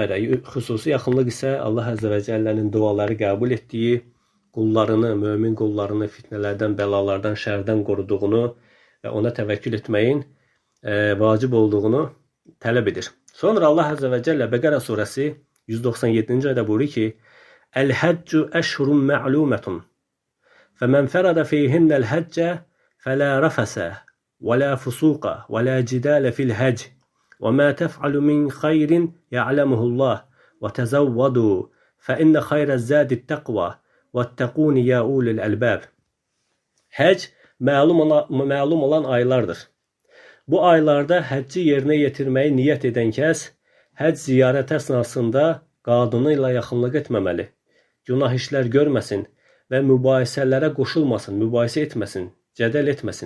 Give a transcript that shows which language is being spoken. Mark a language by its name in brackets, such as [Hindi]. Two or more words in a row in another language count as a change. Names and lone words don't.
[Azerbaijani] Xüsusi yaxınlıq isə Allah [Arabic] عز وجل'nin [Azerbaijani] duaları qəbul etdiyi, qullarını, mömin qullarını fitnələrdən, bəlalardan, şərdən qoruduğunu və ona təvəkkül etməyin vacib olduğunu tələb edir. Sonra Allah [Arabic] عز وجل [Azerbaijani] Bəqərə surəsi 197-ci ayədə buyurur ki, [Arabic] الحج أشهر معلومات فمن فرض فيهن الحج فلا رفث ولا فسوق ولا جدال في الحج وَمَا تَفْعَلُ مِنْ خَيْرٍ يَعْلَمُهُ اللّٰهِ وَتَزَوَّدُوا فَإِنَّ خَيْرَ الزَّادِ التَّقْوَى وَاتَّقُونِ يَا أُولِي الْأَلْبَابِ. [Azerbaijani] Həcc məlum olan aylardır. Bu aylarda həcci yerinə yetirməyi niyyət edən kəs, həcc ziyarəti əsnasında qadını ilə yaxınlıq etməməli, günah işlər görməsin və mübahisələrə qoşulmasın, mübahisə etməsin, cədəl etməsin.